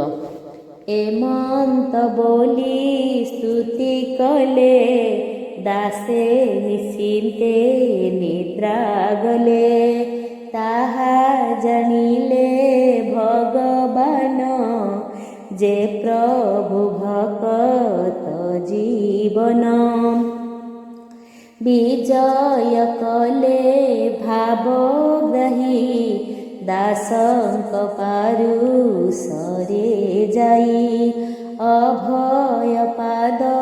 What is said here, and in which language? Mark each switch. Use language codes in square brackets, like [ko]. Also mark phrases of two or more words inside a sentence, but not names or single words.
[or] ଏମନ୍ତ ବୋଲି ସ୍ତୁତି କଲେ ଦାସେ ନିଶ୍ଚିନ୍ତେ ନିଦ୍ରା ଗଲେ। ତାହା ଜାଣିଲେ ଭଗବାନ ଜେ ପ୍ରଭୁ ଭକ୍ତ ଜୀବନ ବିଜୟ କଲେ ଭାବଗ୍ରାହୀ दासଙ୍କ ପାରୁଷରେ ଜାଇ ଅଭୟ ପାଦ